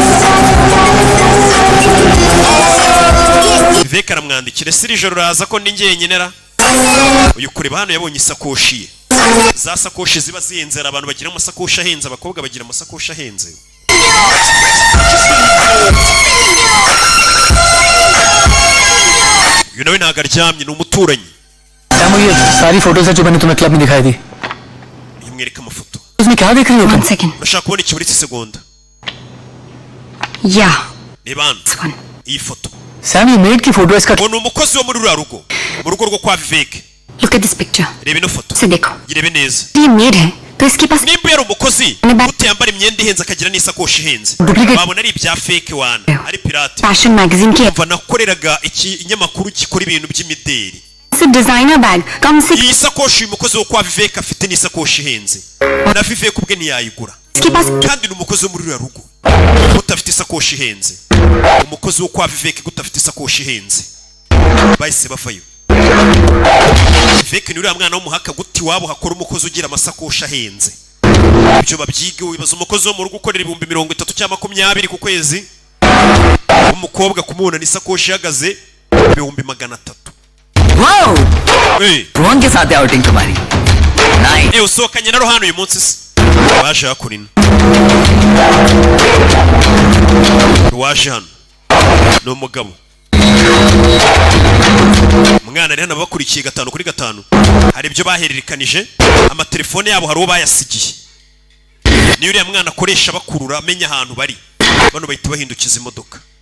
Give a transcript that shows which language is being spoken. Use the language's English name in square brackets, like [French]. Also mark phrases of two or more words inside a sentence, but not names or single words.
[Kinyarwanda] Vivek aramwandikira ese iri joro raza ko ndi njyenyine ra uyu kureba hano yabonye isakoshi ye za sakoshi ziba zihenze abantu bagira amasakoshi ahenze abakobwa bagira amasakoshi ahenze uyu nawe ntabwo aryamye ni umuturanyi [Hindi] ये सारी फोटोज है जो मैंने तुम्हें क्लब में दिखाई थी [Kinyarwanda] yamwereka amafoto [Hindi] उसमें क्या देख रही हो तुम [Kinyarwanda] urashaka kubona iki muri iki segonda [Hindi] या [Kinyarwanda] reba hano iyi foto [Hindi] सैम ये मेड की फोटो है इसका [Kinyarwanda] ni umukozi wo muri ruriya rugo mu rugo rwo kwa Vivek [English] Look at this picture. [Kinyarwanda] reba ino foto [Hindi] से देखो [Kinyarwanda] yirebe neza [Hindi] ये मेड है तो इसके पास [Kinyarwanda] nimba yari umukozi utiyambara imyenda ihenze akagira n'isakoshi ihenze babona ari ibya fake wana ari pirate [English] fashion magazine [Hindi] की [Kinyarwanda] umva nakoreraga iki inyamakuru gikora ibintu by'imideli [Hindi] से [English] designer bag [Hindi] कम से [Kinyarwanda] iyi sakoshi uyu mukozi wo kwa Vivek afite ni sakoshi ihenze na Vivek ubwe ntiyayigura kandi ni umukozi wo muri ruriya rugo utafite isakoshi ihenze umukozi wo kwa Vivek gutafite isakoshi ihenze bahise bavayo Vivek ni uriya mwana w'umuhaka guti wabo hakora umukozi ugira amasakoshi ahenze ibyo babyige wibaza umukozi wo mu rugo ukorera 30 cyangwa 20 ku kwezi umukobwa kumubona ni sakoshi ihagaze 300. [English] Wow! [Hindi] रोहन के साथ है आउटिंग तुम्हारी नाइस [Kinyarwanda] usohokanye na Rohano uyu munsi se waje hakurina waje hano no mugabo umwana rero nabakurikiye 5 kuri 5 hari ibyo bahererekanije amatelefone yabo hari uwo bayasigiye ni uriya mwana akoresha bakurura amenya ahantu bari bano bahita bahindukiza imodoka